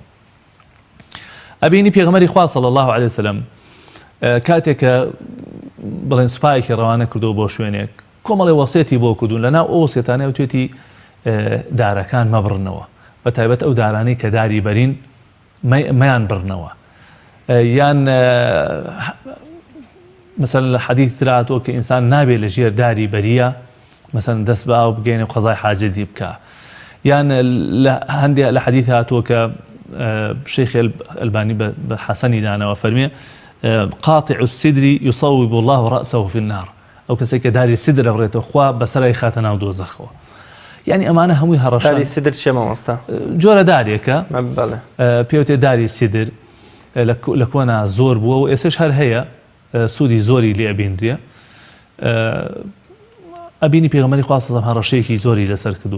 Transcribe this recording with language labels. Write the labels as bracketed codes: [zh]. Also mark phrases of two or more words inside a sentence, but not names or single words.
[ckb] ئەبینی پێغەمبەری خوا [ar] صلی الله علیه وسلم [ckb] کاتێک کە بڵێن سوپایەکی ڕەوانە کردو بۆ شوێنێک کۆمەڵی وەسیەتی بۆ کردوون لەناو ئەو وەسیەتانەیە وتێتی دارەکان مەبڕنەوە بە تایبەت ئەو دارانەی کە داری بەرین مەیان بڕنەوە یان مثلا لە حەدیث تراتۆ کە ئینسان نابێت لە ژێر داری بەریە مثلا دەست بە ئاو بگەینە و قەزای حاجەتی بکە یان هەندێک لە حەدیث هاتووە کە شیخ ئەلبانی بە حەسەنی دانەوە فەرمێ [ar] قاطع السدر يصوب الله رأسه في النار [ckb] ئەو کەسێک کە داری سدر ئەبڕێتەوە خوا بەسەرای خاتە ناو دۆزەخەوە. یعنی ئەمانە هەمووی هەڕەشان. داری سدر چێ مامۆستا؟ جۆرە دارێکە پێوتێ داری سدر لە کۆنا زۆر بووە و ئێسش هەر هەیە سوودی زۆری لێ ئەبیندرێ. ئەبینی پێغەمبەری خوا سەڵام هەڕەشەیەکی زۆری لەسەر کردووە.